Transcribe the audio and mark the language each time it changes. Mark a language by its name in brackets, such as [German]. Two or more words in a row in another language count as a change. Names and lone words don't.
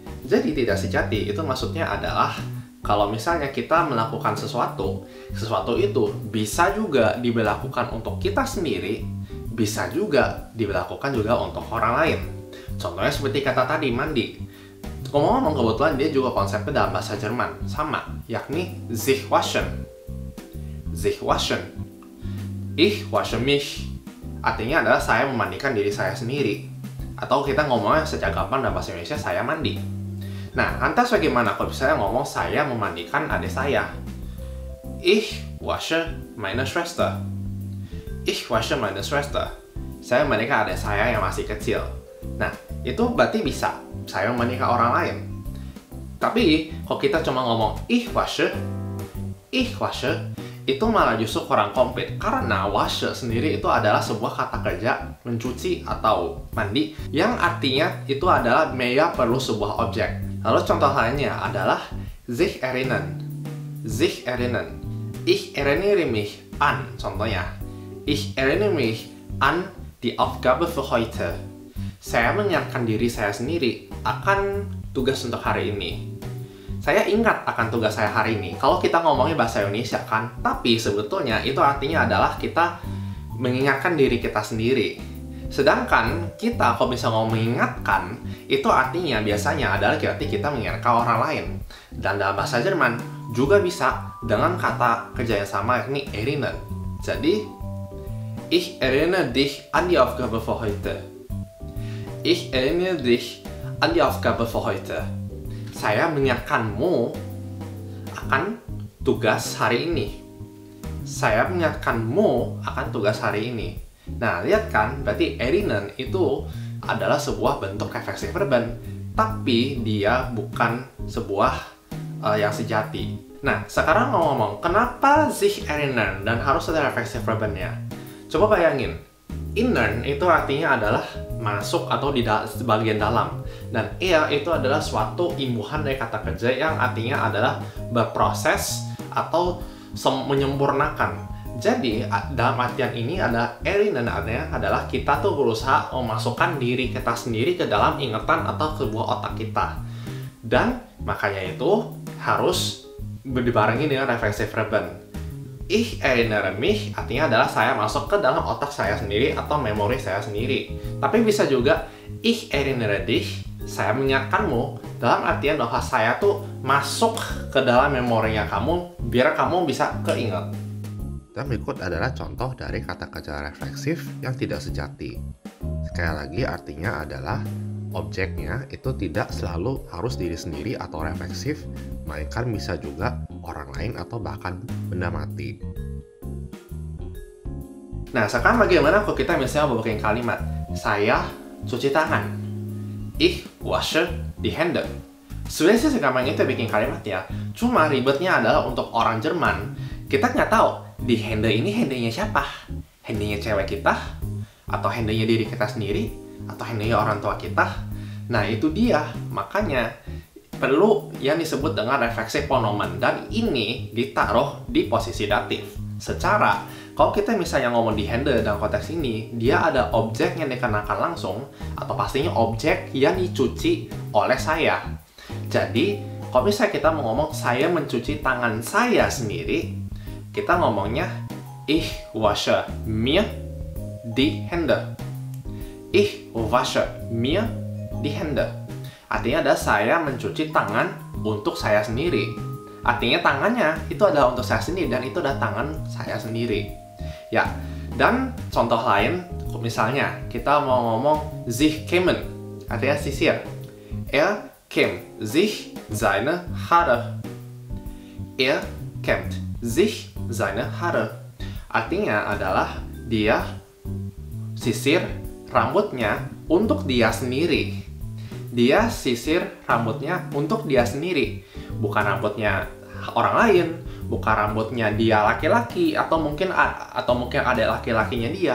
[Indonesian] Jadi tidak sejati itu maksudnya adalah kalau misalnya kita melakukan sesuatu itu bisa juga diberlakukan untuk kita sendiri, bisa juga diberlakukan juga untuk orang lain. Contohnya seperti kata tadi, mandi. Ngomong-ngomong, kebetulan dia juga konsepnya dalam bahasa Jerman, sama, yakni [German] sich waschen. Sich waschen. Ich wasche mich. [Indonesian] Artinya adalah saya memandikan diri saya sendiri. Atau kita ngomongnya secara gampang dalam bahasa Indonesia, saya mandi. Nah, lantas bagaimana kalau misalnya ngomong saya memandikan adik saya? [German] Ich wasche meine Schwester. Ich wasche meine Schwester. [Indonesian] Saya memandikan adik saya yang masih kecil. Nah, itu berarti bisa saya memandikan orang lain. Tapi, kalau kita cuma ngomong [German] ich wasche, [Indonesian] itu malah justru kurang komplit. Karena wasche sendiri itu adalah sebuah kata kerja mencuci atau mandi yang artinya itu adalah Maya perlu sebuah objek. Lalu contoh lainnya adalah [German] sich erinnern. Sich erinnern. Ich erinnere mich an. Contohnya, ich erinnere mich an die Aufgabe für heute. [Indonesian] Saya menyiapkan diri saya sendiri akan tugas untuk hari ini. Saya ingat akan tugas saya hari ini. Kalau kita ngomongnya bahasa Indonesia kan, tapi sebetulnya itu artinya adalah kita mengingatkan diri kita sendiri. Sedangkan kita kalau bisa ngomong mengingatkan, itu artinya biasanya adalah kita mengingatkan orang lain. Dan dalam bahasa Jerman juga bisa dengan kata kerja yang sama, yakni erinnern. [German] Jadi, ich erinnere dich an die Aufgabe für heute. Ich erinnere dich an die Aufgabe für heute. [Indonesian] Saya mengingatkanmu akan tugas hari ini. Saya mengingatkanmu akan tugas hari ini. Nah, lihat kan, berarti erinnern itu adalah sebuah bentuk [German] reflexive verben, [Indonesian] tapi dia bukan sebuah yang sejati. Nah, sekarang ngomong, kenapa [German] sich erinnern [Indonesian] dan harus ada [German] reflexive verbennya? [Indonesian] Coba bayangin, innern itu artinya adalah masuk atau di bagian dalam, dan itu adalah suatu imbuhan dari kata kerja yang artinya adalah berproses atau menyempurnakan. Jadi dalam artian ini ada erinnern artinya adalah kita tuh berusaha memasukkan diri kita sendiri ke dalam ingatan atau sebuah otak kita, dan makanya itu harus dibarengi dengan [German] reflexive verben. Ich erinnere mich [Indonesian] artinya adalah saya masuk ke dalam otak saya sendiri atau memori saya sendiri. Tapi bisa juga [German] ich erinnere dich, [Indonesian] saya mengingatkanmu, dalam artian bahwa saya tuh masuk ke dalam memorinya kamu biar kamu bisa keinget. Dan berikut adalah contoh dari kata kerja refleksif yang tidak sejati. Sekali lagi artinya adalah objeknya itu tidak selalu harus diri sendiri atau refleksif, melainkan bisa juga orang lain atau bahkan benda mati. Nah, sekarang bagaimana kalau kita misalnya membuat kalimat saya cuci tangan? [German] Ich wasche die Hände. [Indonesian] Sebenarnya sih segampang itu bikin kalimatnya. Cuma ribetnya adalah untuk orang Jerman, kita nggak tahu di Hände ini Hände-nya siapa? Hände-nya cewek kita? Atau Hände-nya diri kita sendiri? Atau Hände-nya orang tua kita? Nah, itu dia. Makanya perlu yang disebut dengan refleksi pronomen, dan ini ditaruh di posisi datif. Secara, kalau kita misalnya ngomong di handle dalam konteks ini, dia ada objek yang dikenakan langsung, atau pastinya objek yang dicuci oleh saya. Jadi, kalau misalnya kita mau ngomong saya mencuci tangan saya sendiri, kita ngomongnya [German] ich wasche mir die Hände. Ich wasche mir die Hände. [Indonesian] Artinya adalah saya mencuci tangan untuk saya sendiri. Artinya tangannya itu adalah untuk saya sendiri, dan itu adalah tangan saya sendiri. Ya, dan contoh lain, misalnya kita mau ngomong [German] sich kämmen, [Indonesian] artinya sisir. [German] Er kämmt sich seine Haare. Er kämmt sich seine Haare. [Indonesian] Artinya adalah dia sisir rambutnya untuk dia sendiri. Dia sisir rambutnya untuk dia sendiri, bukan rambutnya orang lain, bukan rambutnya dia laki-laki, atau mungkin ada laki-lakinya dia.